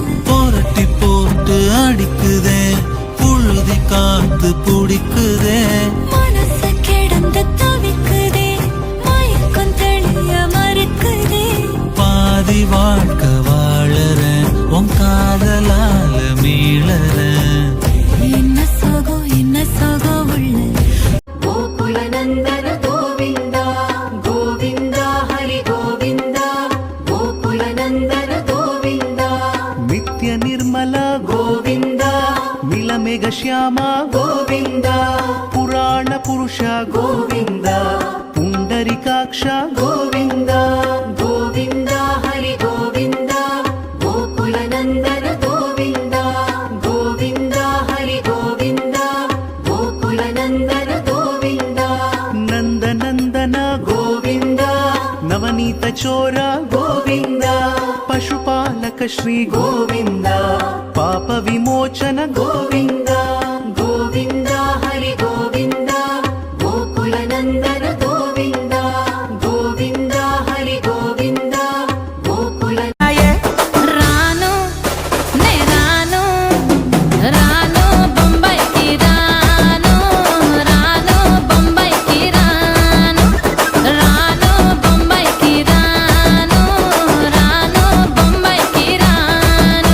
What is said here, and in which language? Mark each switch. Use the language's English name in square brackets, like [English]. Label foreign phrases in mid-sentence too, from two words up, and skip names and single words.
[Tamil] போரட்டி போட்டு அடிக்குதே புழுதி காத்து பிடிக்குதே மனசு கிடந்து தவிக்குதே மயக்கம் தெளிய மறுக்குதே பாதி வாழ்க்கை வாழறேன் உன் காதலால மீளறேன் என்ன சோகம் உள்ள [Sanskrit] ಗೋಕುಲನಂದನ ಗೋವಿಂದ ಗೋವಿಂದ ಹರಿ ಗೋವಿಂದ ಗೋಕುಲನಂದನ ಗೋವಿಂದ ನಿತ್ಯ ನಿರ್ಮಲ ಗೋವಿಂದ ಮಿಲಮೆ ಮೇಘಶ್ಯಾಮ ಗೋವಿಂದ ಪುರಾಣ ಪುರುಷ ಗೋವಿಂದ ಪುಂಡರಿಕಾಕ್ಷ ಗೋವಿಂದ ಗೋವಿಂದ ಹರಿ ಗೋವಿಂದ ಗೋಕುಲ ನಂದನ ಗೋವಿಂದ ಗೋವಿಂದ ಹರಿ ಗೋವಿಂದ ಗೋಕುಲ ನಂದನ ಗೋವಿಂದ ನಂದನಂದನ ಗೋವಿಂದ ನವನೀತ ಚೋರ ಗೋವಿಂದ ಪಶುಪಾಲಕ ಶ್ರೀ ಗೋವಿಂದ ಪಾಪ ವಿಮೋಚನ ಗೋವಿಂದ ಗೋವಿಂದ ಹರಿ ಗೋವಿಂದ ಗೋಕುಲ ನಂದನ ಗೋವಿಂದ ಗೋವಿಂದ ಹರಿ ಗೋವಿಂದ ಗೋಕುಲ [Telugu] రాను నే రాను రాను బొంబాయికి రాను రాను బొంబాయికి రాను రాను బొంబాయికి రాను రాను బొంబాయికి రాను